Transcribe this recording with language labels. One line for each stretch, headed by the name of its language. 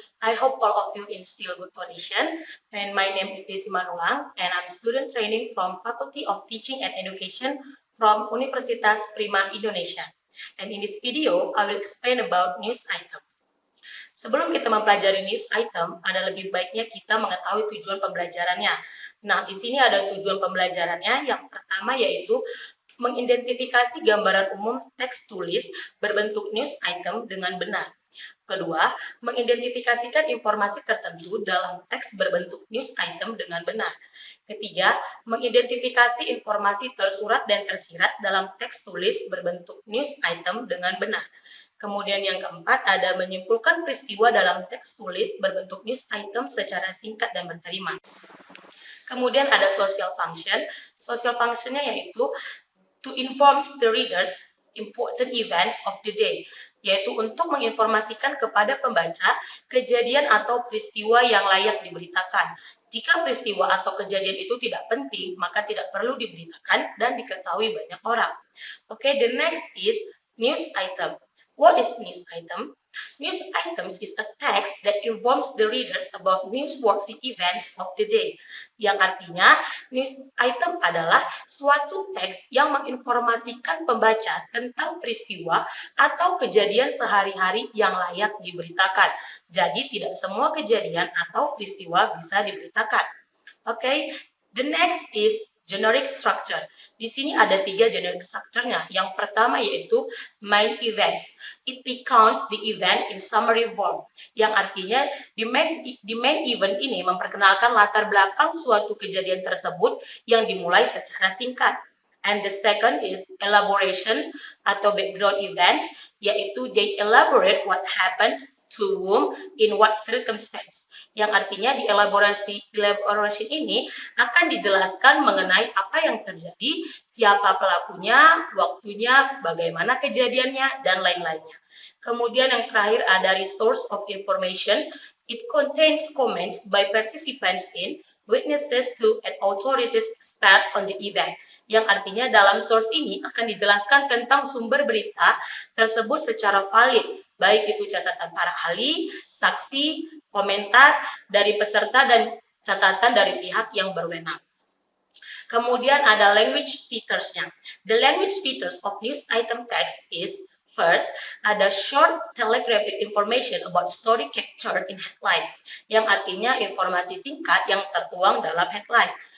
English: I hope all of you in still good condition. And my name is Desi Manulang and I'm student training from Faculty of Teaching and Education from Universitas Prima Indonesia. And in this video, I will explain about news item.
Indonesian: Sebelum kita mempelajari news item, ada lebih baiknya kita mengetahui tujuan pembelajarannya. Nah, di sini ada tujuan pembelajarannya. Yang pertama yaitu mengidentifikasi gambaran umum teks tulis berbentuk news item dengan benar. Kedua, mengidentifikasikan informasi tertentu dalam teks berbentuk news item dengan benar. Ketiga, mengidentifikasi informasi tersurat dan tersirat dalam teks tulis berbentuk news item dengan benar. Kemudian yang keempat ada menyimpulkan peristiwa dalam teks tulis berbentuk news item secara singkat dan berterima. Kemudian ada social function. Social functionnya yaitu
English: to inform the readers important events of the day,
Indonesian: yaitu untuk menginformasikan kepada pembaca kejadian atau peristiwa yang layak diberitakan. Jika peristiwa atau kejadian itu tidak penting, maka tidak perlu diberitakan dan diketahui banyak orang.
English: Okay, the next is news item. What is news item? News items is a text that informs the readers about newsworthy events of the day.
Indonesian: Yang artinya, news item adalah suatu teks yang menginformasikan pembaca tentang peristiwa atau kejadian sehari-hari yang layak diberitakan. Jadi, tidak semua kejadian atau peristiwa bisa diberitakan.
English: Okay, the next is generic structure.
Indonesian: Di sini ada 3 generic structure-nya. Yang pertama yaitu
English: main events. It recounts the event in summary form.
Indonesian: Yang artinya di main event ini memperkenalkan latar belakang suatu kejadian tersebut yang dimulai secara singkat.
English: And the second is elaboration atau background events, yaitu they elaborate what happened to whom in what circumstance.
Indonesian: Yang artinya di elaborasi ini akan dijelaskan mengenai apa yang terjadi, siapa pelakunya, waktunya, bagaimana kejadiannya, dan lain-lainnya. Kemudian yang terakhir ada resource of information.
English: It contains comments by participants in, witnesses to, and authorities expert on the event.
Indonesian: Yang artinya dalam source ini akan dijelaskan tentang sumber berita tersebut secara valid, baik itu catatan para ahli, saksi, komentar dari peserta, dan catatan dari pihak yang berwenang. Kemudian ada language features-nya.
English: The language features of news item text is first, ada short telegraphic information about story captured in headline,
Indonesian: yang artinya informasi singkat yang tertuang dalam headline.